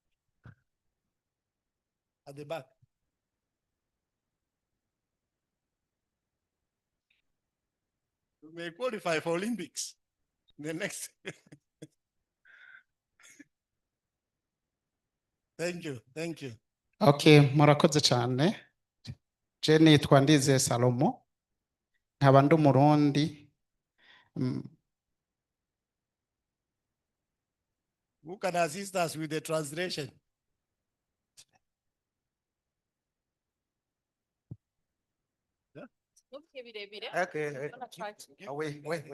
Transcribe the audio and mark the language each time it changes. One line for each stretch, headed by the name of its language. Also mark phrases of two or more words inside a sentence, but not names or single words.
English: At the back. We may qualify for Olympics. The next. Thank you. Thank you.
Rundi: Okay, murakoze cyane. Je nitwa Ndize Salomo. Nkaba ndi Umurundi.
English: Who can assist us with the translation? Yeah? Okay. Oh, wait.